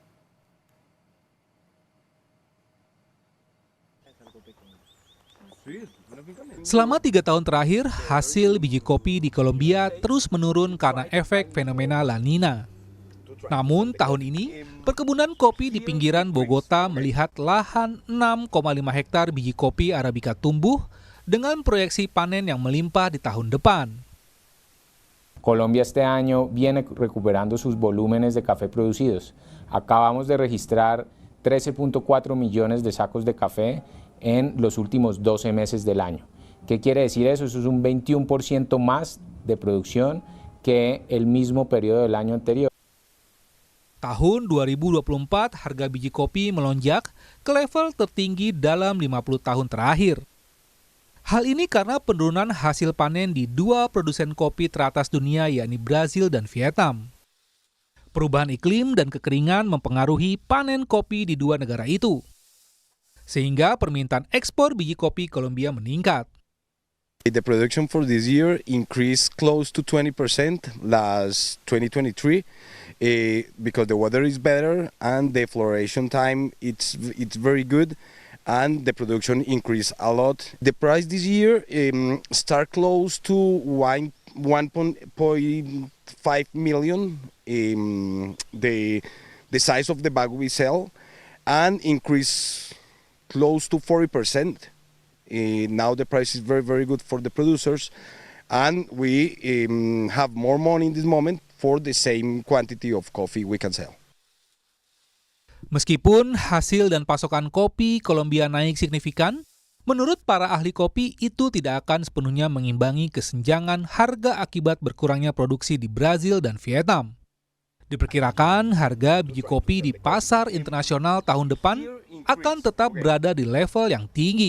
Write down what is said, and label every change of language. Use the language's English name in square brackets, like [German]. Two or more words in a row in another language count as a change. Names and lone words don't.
[Indonesian] Selama 3 tahun terakhir, hasil biji kopi di Kolombia terus menurun karena efek fenomena La Nina. Namun tahun ini, perkebunan kopi di pinggiran Bogota melihat lahan 6,5 hektar biji kopi Arabica tumbuh dengan proyeksi panen yang melimpah di tahun depan. [Spanish] Colombia este año viene recuperando sus volúmenes de café producidos. Acabamos de registrar 13.4 millones de sacos de café en los últimos 12 meses del año. ¿Qué quiere decir eso? Eso es un 21% más de producción que el mismo periodo del año anterior. [Indonesian] Tahun 2024, harga biji kopi melonjak ke level tertinggi dalam 50 tahun terakhir. Hal ini karena penurunan hasil panen di 2 produsen kopi teratas dunia, yakni Brazil dan Vietnam. Perubahan iklim dan kekeringan mempengaruhi panen kopi di 2 negara itu, sehingga permintaan ekspor biji kopi Kolombia meningkat. [English] The production for this year increased close to 20% last 2023 because the weather is better and the floration time it's very good and the production increased a lot. The price this year start close to 1.5 million the size of the bag we sell and increase close to 40%. Now the price is very good for the producers and we have more money in this moment for the same quantity of coffee we can sell. [Indonesian] Meskipun hasil dan pasokan kopi Kolombia naik signifikan, menurut para ahli kopi itu tidak akan sepenuhnya mengimbangi kesenjangan harga akibat berkurangnya produksi di Brazil dan Vietnam. Diperkirakan harga biji kopi di pasar internasional tahun depan akan tetap berada di level yang tinggi.